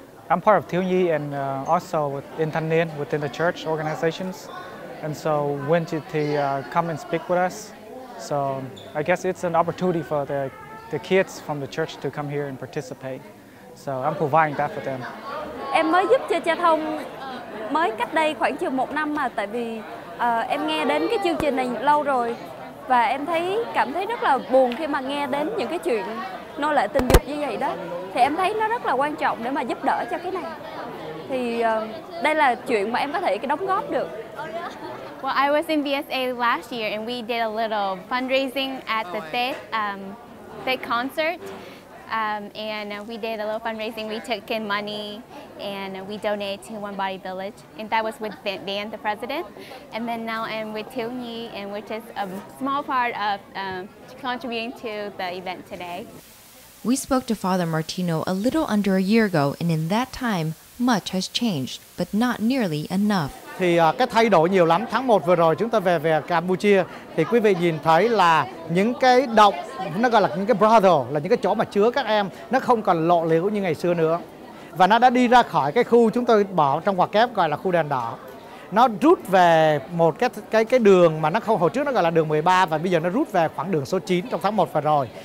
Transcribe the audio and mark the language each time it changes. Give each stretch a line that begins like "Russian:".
English: I'm part of Thiếu Nhi and also in Thanh Niên within the church organizations, and so when to come and speak with us, so I guess it's an opportunity for the kids from the church to come here and participate. So I'm providing that for them.
Vietnamese: Em mới giúp cho Cha Thông mới cách đây khoảng chừng 1 năm mà, tại vì em nghe đến cái chương trình này lâu rồi và em cảm thấy rất là buồn khi mà nghe đến những cái chuyện nô lệ tình dục như vậy đó. Thì em thấy nó rất là quan trọng để mà giúp đỡ cho cái này. Thì đây là chuyện mà em có thể đóng góp được.
English: Well, I was in VSA last year and we did a little fundraising at the Tết concert. And we did a little fundraising. We took in money and we donated to One Body Village. And that was with Van, the president. And then now I'm with Thiếu Nhi, and we're just a small part of contributing to the event today. We spoke to Father Martino a little under a year ago, and in that time, much has changed, but not nearly enough.
Vietnamese: Thì cái thay đổi nhiều lắm. Tháng 1 vừa rồi chúng ta về Campuchia thì quý vị nhìn thấy là những cái động, nó gọi là những cái brothel, là những cái chỗ mà chứa các em, nó không còn lộ liễu như ngày xưa nữa. Và nó đã đi ra khỏi cái khu chúng tôi bỏ trong ngoặc kép gọi là khu đèn đỏ. Nó rút về một cái đường mà nó không, hồi trước nó gọi là đường 13 và bây giờ nó rút về khoảng đường số 9 trong tháng 1 vừa rồi.